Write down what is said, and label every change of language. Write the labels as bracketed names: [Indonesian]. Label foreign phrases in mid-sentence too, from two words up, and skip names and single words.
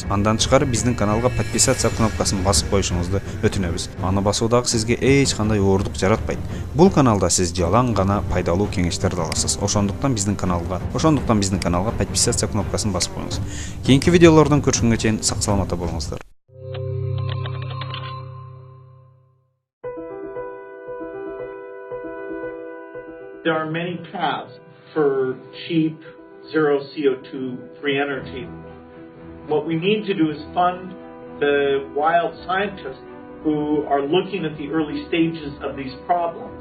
[Kyrgyz] Андан тышкары биздин каналга подписаться кнопкасын басып коюшуңузду өтүнөбүз. Аны басуу дагы сизге эч кандай оордук жаратпайт. Бул каналда сиз жалаң гана пайдалуу кеңештерди аласыз. Ошондуктан биздин каналга подписаться кнопкасын басып коюңуз. Кийинки видеолордон көрүшкөнгө чейин сак саламатта болуңуздар. [English] There are many paths for cheap, zero CO2 free energy. What we need to do is fund the wild scientists who are looking at the early stages of these problems.